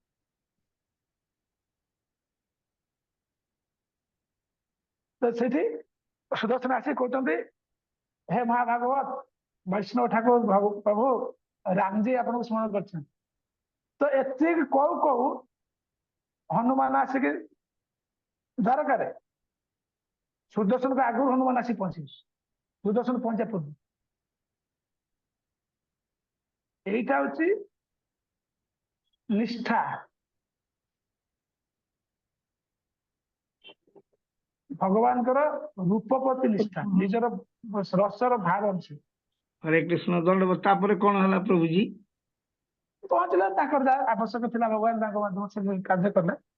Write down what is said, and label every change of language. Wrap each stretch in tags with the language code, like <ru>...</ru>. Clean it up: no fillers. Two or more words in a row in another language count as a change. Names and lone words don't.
<or>ତ ସେଠି ସୁଦର୍ଶନ ଆସି କହୁଛନ୍ତି, ହେ ମହାଭାଗବତ ବୈଷ୍ଣବ ଠାକୁର ପ୍ରଭୁ ରାମଜୀ ଆପଣଙ୍କୁ ସ୍ମରଣ କରିଛନ୍ତି। ତ ଏତିକି କହୁ କହୁ ହନୁମାନ ଆସିକି ଦ୍ୱାରକାରେ, ସୁଦର୍ଶନକୁ ଆଗରୁ ହନୁମାନ ଆସି ପହଞ୍ଚିବେ। ସୁଦର୍ଶନ ପହଞ୍ଚିବା ପୂର୍ବ</or> <bn>এইটা হচ্ছে নিষ্ঠা।</bn> <or>ଭଗବାନଙ୍କର ରୂପ ପ୍ରତି ନିଷ୍ଠା, ନିଜର ରସର ଭାବ ଅଛି। ହରେ କୃଷ୍ଣ ଦଣ୍ଡବତ। ତାପରେ କଣ ହେଲା ପ୍ରଭୁଜୀ? ପହଞ୍ଚିଲେ, ତାଙ୍କର ଯାହା ଆବଶ୍ୟକ ଥିଲା ଭଗବାନ ତାଙ୍କ ମାଧ୍ୟମରେ ସେ କାର୍ଯ୍ୟ କଲେ।</or>